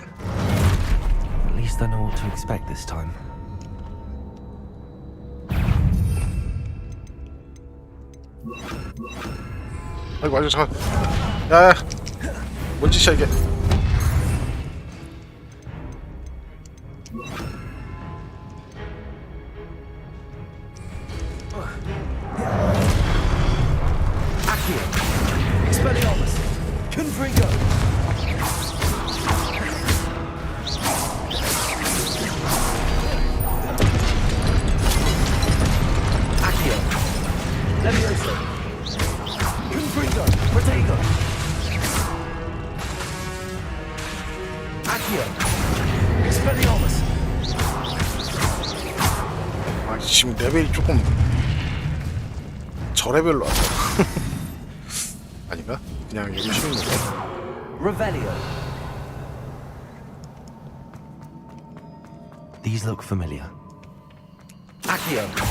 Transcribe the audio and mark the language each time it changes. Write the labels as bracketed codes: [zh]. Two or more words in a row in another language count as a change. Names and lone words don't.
[en] At least I know what to expect this time. [ko] 아이고 아이고 잠깐. 야, 뭔 짓이야 이게? [la] Accio. Expelliarmus. Confringo. Accio. Levioso. Confringo. Protego. Accio. Expelliarmus. [ko] 아 지금 레벨이 조금 저레벨로 왔어. 아닌가? 그냥 여기 쉬운 건가? [la] Revelio. [en] These look familiar. [la] Accio.